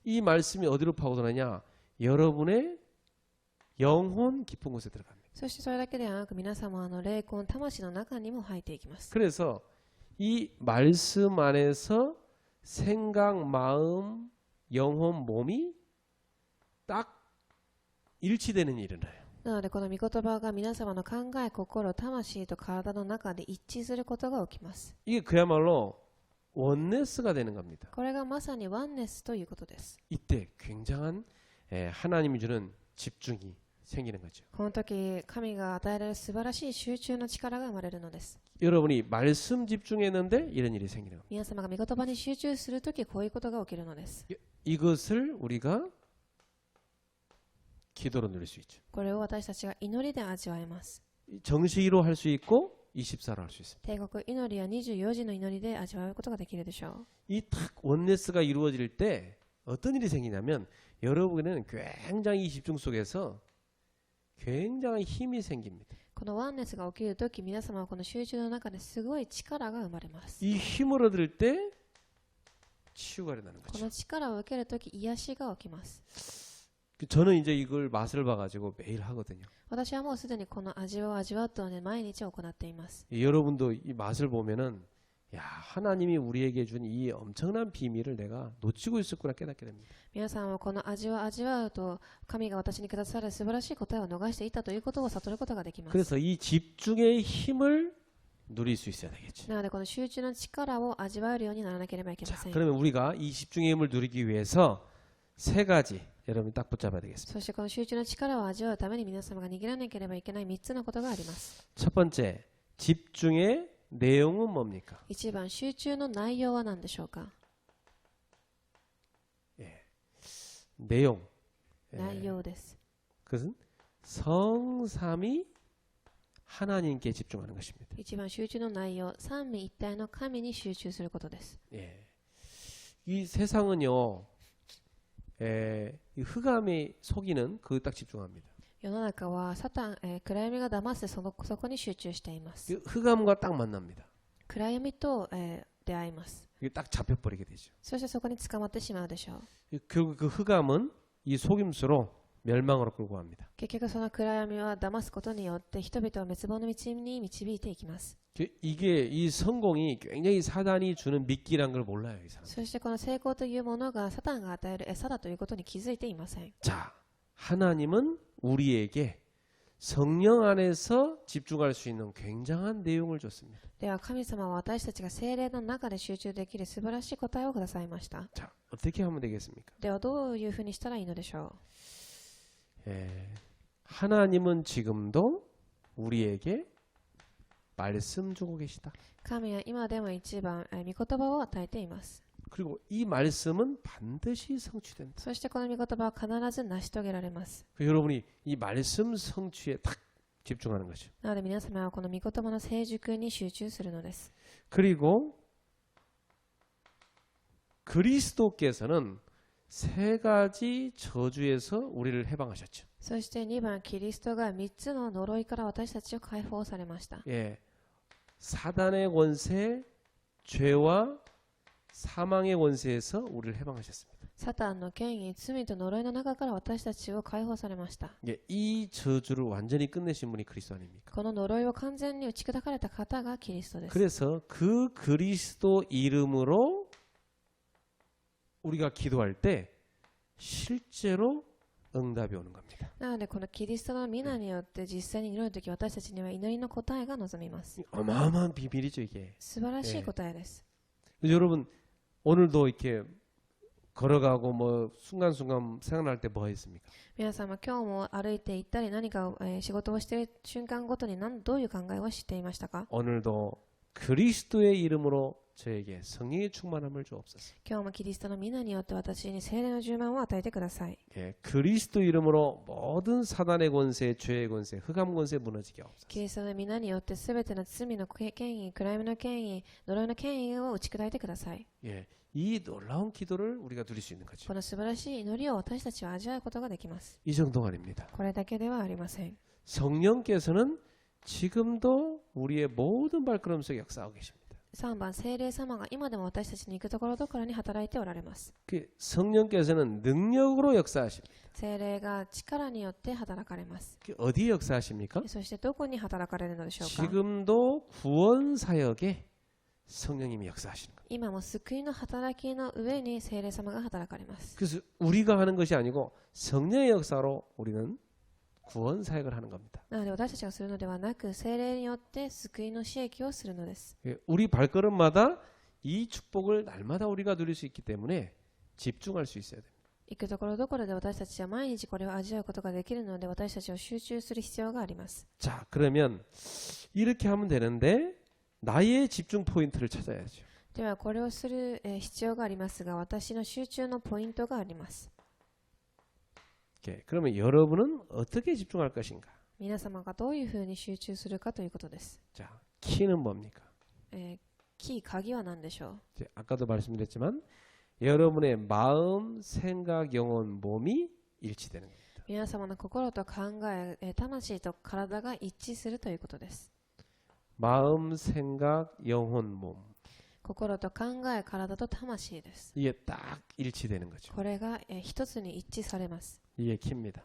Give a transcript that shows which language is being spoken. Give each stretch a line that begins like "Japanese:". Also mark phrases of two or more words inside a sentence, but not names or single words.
Korean: 이 말씀이 어디로 파고드느냐? 여러분의 영혼 깊은 곳에 들어갑니다.
Japanese: そしてそれだけではなく、皆様の霊魂、魂の中にも入っていきます。
Korean: 그래서 이 말씀 안에서 생각, 마음, 영혼, 몸이 딱 일치되는 일이 일어나요.
Japanese: なのでこの御言葉が皆様の考え、心、魂と体の中で一致することが起きます。
Korean: 이게 그야말로 원네스가 되는 겁니다.
Japanese: これがまさにワンネスということです。
Korean: 이때 굉장한 하나님이 주는 집중이 생기는 거죠.
Japanese: この時、神が与えられる素晴らしい集中の力が生まれるのです。
Korean: 여러분이 말씀 집중했는데 이런 일이 생기는 겁니다.
Japanese: 皆様が御言葉に集中する時、こういうことが起きるのです。
Korean: 이것을 우리가 기도로 누릴 수 있죠.
Japanese: これを私たちが祈りで味わえます。
Korean: 정식으로 할 수 있고 24로 할 수 있습니다.
Japanese: 帝国祈りや24時の祈りで味わうことができるでしょう。
Korean: 이 탁 원네스가 이루어질 때 어떤 일이 생기냐면 여러분에는 굉장히 이 집중 속에서 굉장한 힘이 생깁니다.
Japanese: このワンネスが起きるとき、皆様はこの集中の中ですごい力が生まれます。
Korean: 이 힘을 얻을 때 치유가 일어나는
Japanese: こ
Korean: 거죠.
Japanese: の力を受けるとき、癒しが起きます。
Korean: 저는 이제 이걸 맛을 봐가지고 매일 하거든요.
Japanese: 私はもうすでにこの味を味わったので毎日行っています。
Korean: 여러분도 이 맛을 보면은 야 하나님이 우리에게 준 이 엄청난 비밀을 내가 놓치고 있었구나 깨닫게 됩니다.
Japanese: 皆さんはこの味を味わうと、神が私にくださる素晴らしい答えを逃していたということを悟ることができます。
Korean: 그래서 이 집중의 힘을 누릴 수 있어야 되겠죠.
Japanese: なのでこの集中の力を味わえるようにならなければいけま
Korean: 자,
Japanese: せん。
Korean: 그러면 우리가 이 집중의 힘을 누리기 위해서 세 가지 여러분이 딱 붙잡아야 되겠습니다.
Japanese: そしてこの集中の力を味わうために皆様が握らなければいけない3つのことがあります。
Korean: 첫 번째, 집중의 내용은 뭡니까?
Japanese: 1 番、集中の内容は何でしょうか。
Korean: 내용.
Japanese: 内容です。
Korean: 그것은 성삼위 하나님께 집중하는 것입니다.
Japanese: 1 番、集中の内容、三位一体の神に集中することです。
Korean: 예. 이 세상은요, 이 흑암이 속이는 그 딱 집중합니다.
Japanese: 世の中はサタン、暗闇が騙すそこに集中しています。
Korean: 이 흑암과 딱 만납니다.
Japanese: 暗闇と、出会います。
Korean: 이게 딱 잡혀버리게 되죠.
Japanese: そしてそこに捕まってしまうでしょう。
Korean: 결국 그 흑암은 이 속임수로 멸망으로 끌고 갑니다.
Japanese: 結局その暗闇は騙すことによって人々を滅亡の道に導いていきます。
Korean: 이게 이 성공이 굉장히 사단이 주는 미끼란 걸 몰라요, 이 사람.
Japanese: そしてこの成功というものがサタンが与える餌だということに気づいていません。
Korean: 자, 하나님은 우리에게 성령 안에서 집중할 수 있는 굉장한 내용을 줬습니다.
Japanese: では神様は私たちが聖霊の中で集中できる素晴らしい答えをくださいました。
Korean: 자, 어떻게 하면 되겠습니까?
Japanese: ではどういうふうにしたらいいのでしょ
Korean: 하나님은 지금도 우리에게 말씀 주고 계시다.
Japanese: う。神は今でも一番御言葉を与えています。
Korean: 그리고 이 말씀은 반드시 성취된다.
Japanese: そしてこの御言葉は必ず成し遂げられます。
Korean: 여러분이 이 말씀 성취에 딱 집중하는 거죠.
Japanese: なので皆様はこの御言葉の成熟に集中するのです。
Korean: 그리고 그리스도께서는 세 가지 저주에서 우리를 해방하셨죠.
Japanese: そして2番、キリストが3つの呪いから私たちを解放されました。
Korean: 예, 사단의 권세, 죄와 사망의 권세에서 우리를 해방하셨습니다.
Japanese: サタンの権威、罪と呪いの中から私たちを解放されました。
Korean: 예, 이 저주를 완전히 끝내신 분이 그리스도 아닙니까?
Japanese: この呪いを完全に打ち砕かれた方がキリストです。
Korean: 그래서 그 그리스도 이름으로 우리가 기도할 때 실제로 응답이 오는 겁니다.
Japanese: なのでこのキリストの皆によって実際に祈るとき私たちには祈りの答えが望みます。
Korean: 어마어마한 비밀이죠, 이게.
Japanese: 素晴らしい答えです。
Korean: 여러분 오늘도 이렇게 걸어가고 뭐 순간순간 생각날 때 뭐 했습니까?
Japanese: 皆様今日も歩いて行ったり何かを、仕事をしている瞬間ごとにどういう考えをしていましたか？
Korean: 오늘도 그리스도의 이름으로 저에게 성령의 충만함을 주옵소서.
Japanese: 今日もキリストの皆によって私に聖霊の充満を与えてください。
Korean: 예, 그리스도 이름으로 모든 사단의 권세, 죄의 권세, 흑암 권세 무너지게 하옵소서.
Japanese: キリストの皆によってすべての罪の権威、暗闇の権威、呪いの権威を打ち砕いてください。
Korean: 예, 이 놀라운 기도를 우리가 누릴 수 있는 거죠.
Japanese: この素晴らしい祈りを私たちは味わうことができます。
Korean: 이 정도가 아닙니다.
Japanese: これだけではありません。
Korean: 성령께서는 지금도 우리의 모든 발걸음 속에 역사하고 계십니다.
Japanese: 3 番、聖霊様が今でも私たちに行くところどころに働いておられます。
Korean: 그 성령께서는 능력으로 역사하십니다.
Japanese: 聖霊が力によって働かれます。
Korean: 그 어디에 역사하십니까?
Japanese: そしてどこに働かれるのでしょうか？
Korean: 지금도 구원 사역에 성령님이 역사하시는 겁니다.
Japanese: 今も救いの働きの上に聖霊様が働かれます。
Korean: 그래서 우리가 하는 것이 아니고 성령의 역사로 우리는 구원 사역을 하는 겁니다.
Japanese: なので私たちがするのではなく聖霊によって救いの使役をするのです。
Korean: 예, 우리 발걸음마다 이 축복을 날마다 우리가 누릴 수 있기 때문에 집중할 수 있어야 됩니다.
Japanese: 行くところどころで私たちは毎日これを味わうことができるので私たちは集中する必要があります。
Korean: 자, 그러면 이렇게 하면 되는데 나의 집중 포인트를 찾아야죠.
Japanese: ではこれをする、必要がありますが私の集中のポイントがあります。
Korean: 예, 그러면 여러분은 어떻게 집중할 것인가?
Japanese: 皆様がどういうふうに集中するかということです。
Korean: 자, 키는 뭡니까?
Japanese: キー、鍵は何でしょう？
Korean: 이제 아까도 말씀드렸지만 여러분의 마음, 생각, 영혼, 몸이 일치되는 겁니다.
Japanese: 皆様の心と考え、魂と体が一致するということです。
Korean: 마음, 생각, 영혼, 몸
Japanese: 心と考え、体と魂です。
Korean: 이게 딱 일치되는 거죠.
Japanese: これが、一つに一致されます。
Korean: 이게 키입니다.